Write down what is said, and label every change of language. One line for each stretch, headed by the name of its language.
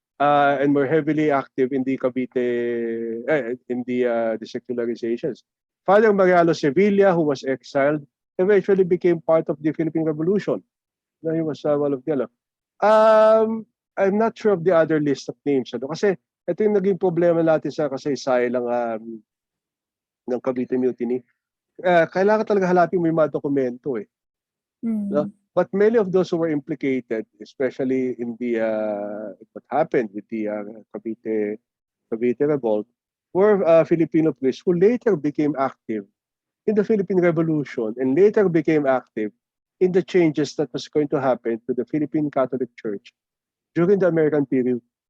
English: And were heavily active in the Cavite, in the secularizations. Father Mariano Sevilla, who was exiled, eventually became part of the Philippine Revolution. No, he was one of the I'm not sure of the other list of names. Ano?
Filipino: Kasi ito yung naging problema natin sa kasaysayan ng Cavite Mutiny. Kailangan talaga halapin mo yung mga dokumento eh. No?
English: But many of those who were implicated, especially in the what happened with the Cavite Revolt, were Filipino priests who later became active in the Philippine Revolution and later became active in the changes that was going to happen to the Philippine Catholic Church during the American period.